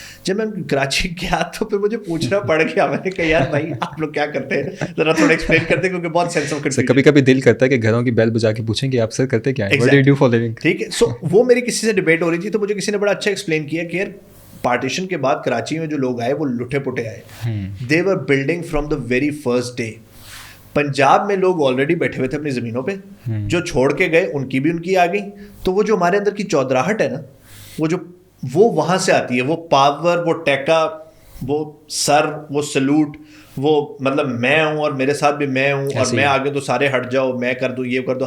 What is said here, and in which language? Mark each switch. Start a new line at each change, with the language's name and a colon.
Urdu: جب میں کراچی گیا تو پھر مجھے پوچھنا پڑ گیا. میں نے کہا یار بھائی آپ لوگ کیا کرتے ہیں, ذرا تھوڑا ایکسپلین کرتے, کیونکہ بہت سینس آف کنفیوژن. کبھی کبھی دل کرتا ہے کہ گھروں کی بیل بجا کے پوچھیں کہ آپ سر کرتے کیا ہیں,
English: what do you do for living.
Urdu: ٹھیک ہے. سو وہ میری کسی سے ڈبیٹ ہو رہی تھی, تو مجھے کسی نے بڑا اچھا ایکسپلین کیا کہ یار پارٹیشن کے بعد کراچی میں جو لوگ آئے وہ لٹے پٹے آئے.
English: They were building from the very first day.
Urdu: Punjab میں لوگ آلریڈی بیٹھے ہوئے تھے اپنی زمینوں پہ, جو چھوڑ کے گئے ان کی آ گئی. تو وہ جو ہمارے اندر کی چودراہٹ ہے نا, وہ وہاں سے آتی ہے. وہ پاور, وہ ٹیکا, وہ سر, وہ سلوٹ, وہ مطلب میں ہوں اور میرے ساتھ بھی میں ہوں, اور میں آگے تو سارے ہٹ جاؤ, میں کر دوں, یہ کر دو.